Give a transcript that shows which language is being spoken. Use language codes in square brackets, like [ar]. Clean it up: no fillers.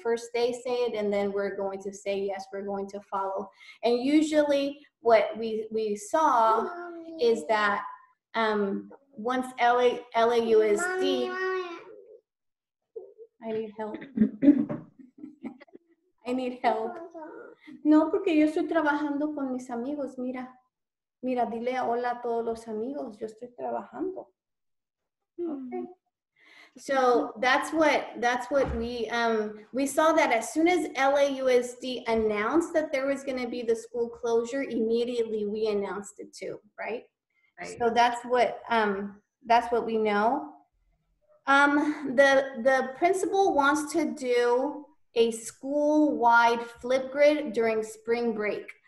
[en] First they say it, and then we're going to say, yes, we're going to follow. And usually what we saw is that once LAUSD, I need help. I need help. [es] No, porque yo estoy trabajando con mis amigos, mira. Mira, dile hola a todos los amigos, yo estoy trabajando. [en] Okay. So that's what we saw, that as soon as LAUSD announced that there was going to be the school closure, immediately we announced it too, right? So that's what we know. The principal wants to do a school-wide flip grid during spring break.